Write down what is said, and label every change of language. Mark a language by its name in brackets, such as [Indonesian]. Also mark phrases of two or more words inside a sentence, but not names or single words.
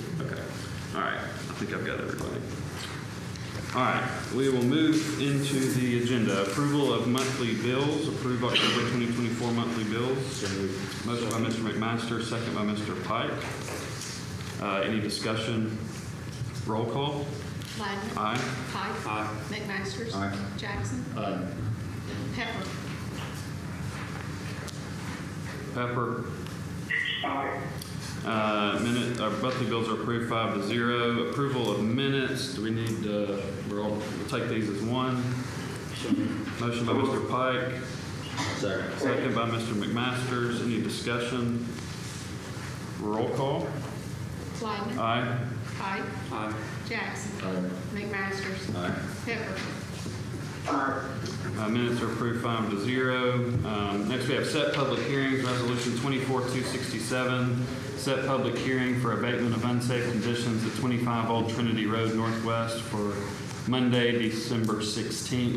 [English] Okay, all right, I think I've got everybody. All right, we will move into the agenda. Approval of monthly bills, approve October 2024 monthly bills. Motion by Mr. McMaster, second by Mr. Pike. Any discussion? Roll call. Lyman. Aye. Pike. Aye. McMasters. Aye. Jackson. Aye. Pepper. Pepper. Monthly bills are approved 5-0. Approval of minutes. Do we need, we'll take these as one. Motion by Mr. Pike. Second by Mr. McMasters. Any discussion? Roll call. Lyman. Aye. Pike. Aye. Jackson. Aye. McMasters. Aye. Pepper. Minutes are approved 5-0. Next, we have set public hearings, Resolution 24-267, set public hearing for abatement of unsafe conditions at 25 Old Trinity Road Northwest for Monday, December 16th.